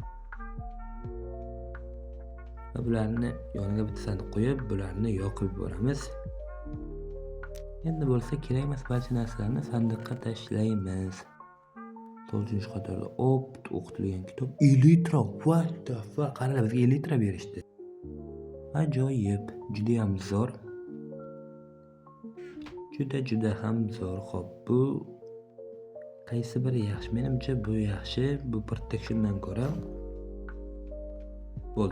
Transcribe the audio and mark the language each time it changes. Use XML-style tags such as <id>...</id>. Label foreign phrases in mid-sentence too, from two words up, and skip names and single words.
<uz>Va bularni yoniga bittasini qo'yib, bularni yoqib yuboramiz. Endi bo'lsa kerak emas barcha narsalarni sandiqqa tashlaymiz. To'g'ri qatorda o'qitilgan kitob Elytra.</uz> <en>What the fuck?</en> <uz>Qaranglar, bizga Elytra berishdi. Ajoyib, juda ham zo'r. Juda ham zo'r. Xo'p, bu qaysi biri yaxshi? Menimcha bu yaxshi. Bu protectiondan ko'ra bo'ldi.</uz>